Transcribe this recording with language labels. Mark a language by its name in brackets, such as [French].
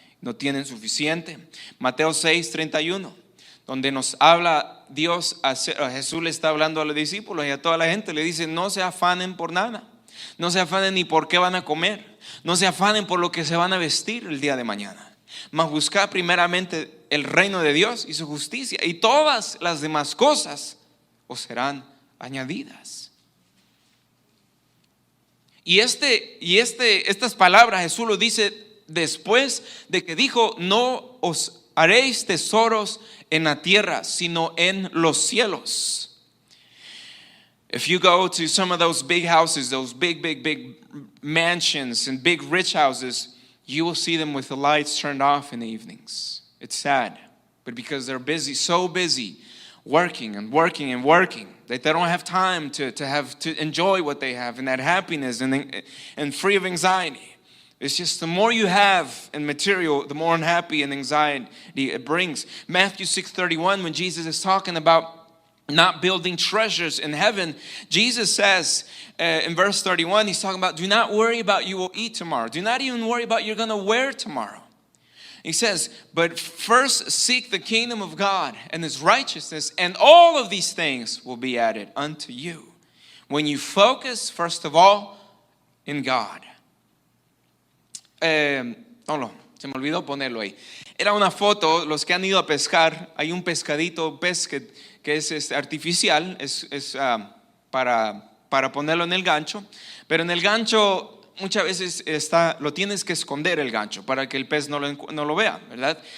[Spanish] No tienen suficiente. Mateo 6:31, donde nos habla Dios, a Jesús le está hablando a los discípulos y a toda la gente, le dice: no se afanen por nada, no se afanen ni por qué van a comer, no se afanen por lo que se van a vestir el día de mañana, mas buscad primeramente el reino de Dios y su justicia, y todas las demás cosas os serán añadidas. Y estas palabras Jesús lo dice después de que dijo: no os haréis tesoros en la tierra, sino en los cielos. [English] If you go to some of those big houses, those big mansions and big rich houses, you will see them with the lights turned off in the evenings. It's sad, but because they're busy, so busy, working that they don't have time to enjoy what they have and that happiness and free of anxiety. It's just the more you have in material, the more unhappy and anxiety it brings. Matthew 6:31, when Jesus is talking about not building treasures in heaven, Jesus says in verse 31, he's talking about, do not worry about you will eat tomorrow. Do not even worry about you're going to wear tomorrow. He says, but first seek the kingdom of God and his righteousness, and all of these things will be added unto you. When you focus, first of all, in God. [Spanish] Se me olvidó ponerlo ahí. Era una foto, los que han ido a pescar, hay un pescadito, pez que es artificial, es para ponerlo en el gancho, pero en el gancho muchas veces lo tienes que esconder el gancho para que el pez no lo vea, ¿verdad?